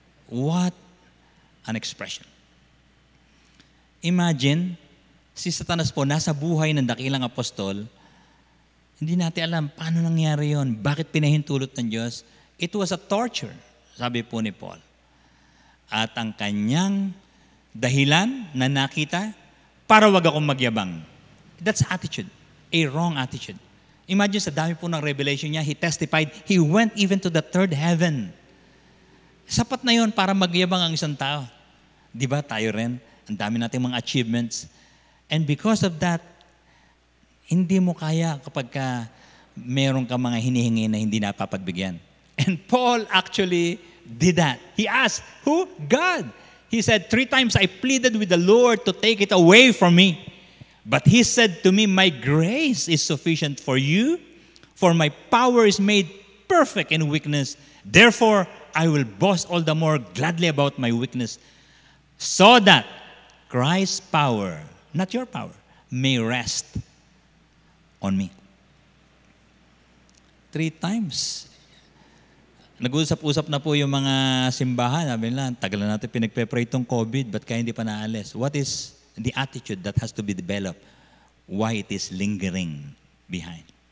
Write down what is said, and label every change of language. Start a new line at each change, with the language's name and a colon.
English: What an expression.
Filipino: Imagine, si Satanas po nasa buhay ng dakilang apostol, hindi natin alam paano nangyari yon, bakit pinahintulot ng Diyos.
English: It was a torture,
Filipino: sabi po ni Paul. At ang kanyang dahilan na nakita, para wag akong magyabang.
English: That's attitude, a wrong attitude.
Filipino: Imagine sa dami po ng revelation niya,
English: he testified, he went even to the third heaven.
Filipino: Sapat na yon para magyabang ang isang tao. Di ba tayo rin? Ang dami nating mga achievements.
English: And because of that,
Filipino: hindi mo kaya kapag meron ka mga hinihingi na hindi napapagbigyan.
English: And Paul actually did that. He asked, who? God. He said, 3 times I pleaded with the Lord to take it away from me. But he said to me, my grace is sufficient for you, for my power is made perfect in weakness. Therefore, I will boast all the more gladly about my weakness, so that Christ's power, not your power, may rest on me. 3 times.
Filipino: Nag-usap-usap na po yung mga simbahan. Sabi nila, tagal na natin pinagpe-pray itong COVID, ba't kaya hindi pa naalis?
English: What is the attitude that has to be developed? Why it is lingering behind?